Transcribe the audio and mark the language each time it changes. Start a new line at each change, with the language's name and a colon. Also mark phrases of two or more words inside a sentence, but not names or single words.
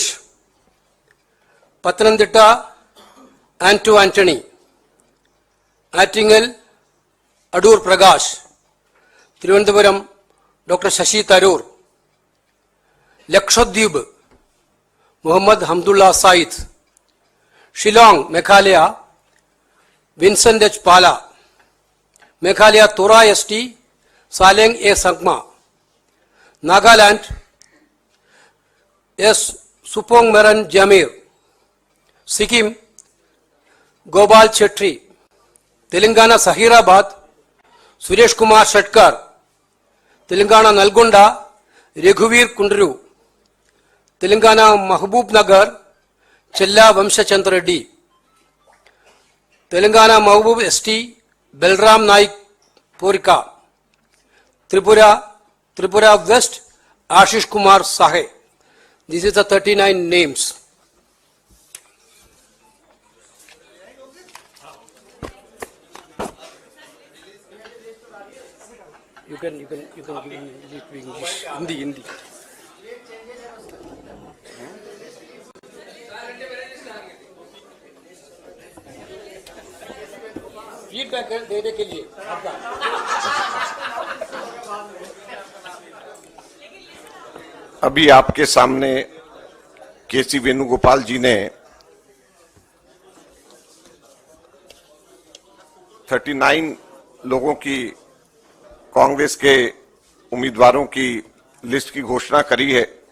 English: Pathanamthitta, Anto Anthony. Attingal, Adur Prakash. Thiruvananthapuram, Dr. Shashi Tharoor. Lakshadweep, Muhammad Hamdullah Said. Shillong, Meghalaya, Vincent H. Pala. Meghalaya Tora ST, Saleng A. Sangma. Nagaland, S. Supong Maran Jamir. Sikkim, Gopal Chetri. Telangana Sahirabad, Suresh Kumar Shatkar. Telangana Nalgonda, Raghuveer Kundru. Telangana Mahbub Nagar, Chella Vamshachandra Reddy. Telangana Mahbub ST, Belram Naik Porika. Tripura West, Ashish Kumar Sahe. This is the 39 names. You can give me English, Hindi.
Hindi: फीडबैक देने के लिए आपका अभी आपके सामने केसी वेणुगोपाल जी ने 39 लोगों की कांग्रेस के उम्मीदवारों की लिस्ट की घोषणा करी है।